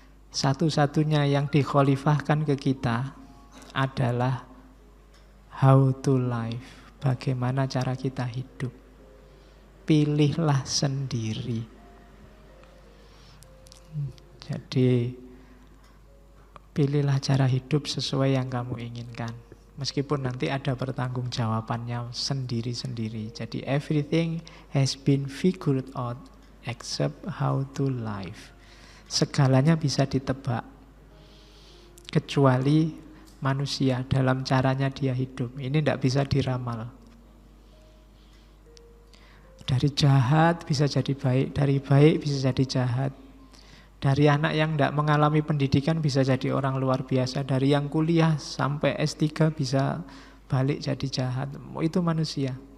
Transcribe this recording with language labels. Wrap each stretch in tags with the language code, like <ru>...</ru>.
<id>Satu-satunya yang dikhalifahkan ke kita adalah</id> <en>how to live.</en> <id>Bagaimana cara kita hidup. Pilihlah sendiri. Jadi pilihlah cara hidup sesuai yang kamu inginkan. Meskipun nanti ada pertanggungjawabannya sendiri-sendiri. Jadi</id> <en>everything has been figured out except how to live.</en> <id>Segalanya bisa ditebak, kecuali manusia dalam caranya dia hidup. Ini tidak bisa diramal. Dari jahat bisa jadi baik, dari baik bisa jadi jahat. Dari anak yang tidak mengalami pendidikan bisa jadi orang luar biasa. Dari yang kuliah sampai S3 bisa balik jadi jahat. Itu manusia.</id>